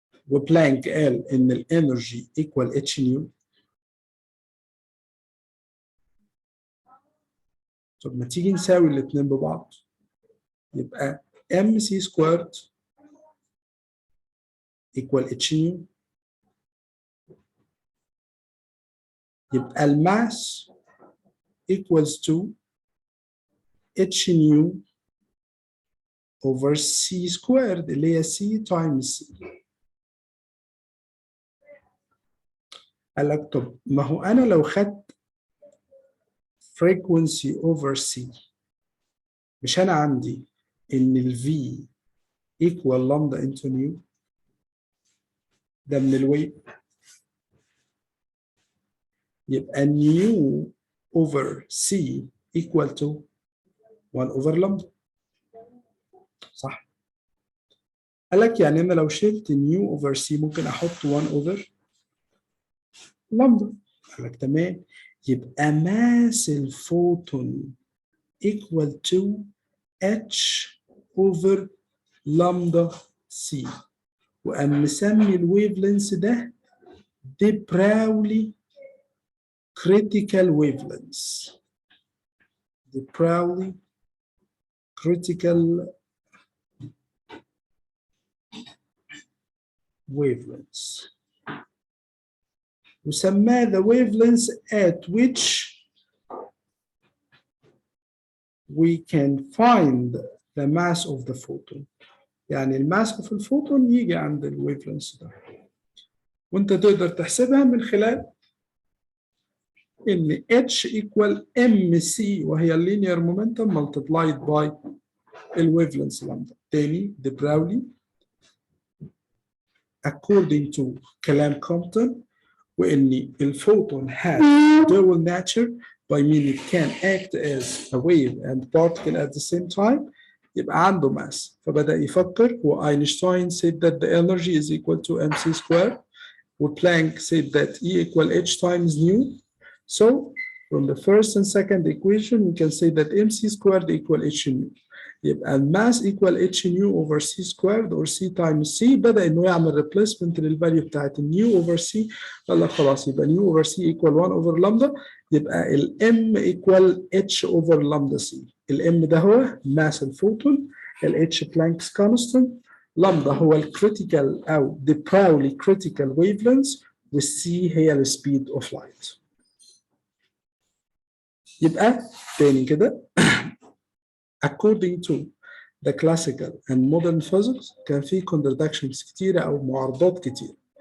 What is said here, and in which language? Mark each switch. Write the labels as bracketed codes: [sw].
[ar] وبلانك قال ان الانرجي equal h نيو. طب ما تيجي نساوي الاثنين ببعض، يبقى mc squared equal h نيو، يبقى الماس equals to h نيو over c squared اللي هي c times c. قال لك طب ما هو أنا لو خدت frequency over C، مش أنا عندي إن ال V equal lambda into nu، ده من الويف، يبقى nu over C equal to 1 over lambda، صح؟ قال لك يعني أنا لو شلت nu over C ممكن أحط 1 over lambda. قال لك تمام، يبقى ماس الفوتون equal to h over lambda c، وقام مسمي الويف لينس ده دي براولي critical wavelengths. [en] De Broglie critical wavelengths، وسماه the wavelengths at which we can find the mass of the photon. [ar] يعني الماس اوف الفوتون يجي عند الويف لينس ده، وانت تقدر تحسبها من خلال ان H equal mc وهي اللينير مومنتم multiplied by الويف لينس لامدا. تاني دي براولي [en] according to [ar] كلام كومبتون، وان الفوتون [en] has dual nature by meaning it can act as a wave and particle at the same time، [ar] يبقى عنده ماس. فبدأ يفكر، واينشتاين [en] said that the energy is equal to mc squared، وبلانك said that E equal h times nu. So from the first and second equation we can say that mc squared equal h nu، [ar] يبقى الماس [en] equal h nu over c squared or c times c. [ar] بدأ انه يعمل replacement للفاليو بتاعت النيو over c، قال لك خلاص يبقى نيو over c equal 1 over lambda، يبقى ال m equal h over lambda c. ال m ده هو mass الفوتون، ال h Planck's constant، لامدا هو الكريتيكال او [en] the Pauli critical wavelengths، [ar] والسي هي السبيد اوف لايت. يبقى تاني كده [en] according to the classical and modern physics [ar] كان في contradictions كتيرة او معارضات كتيرة.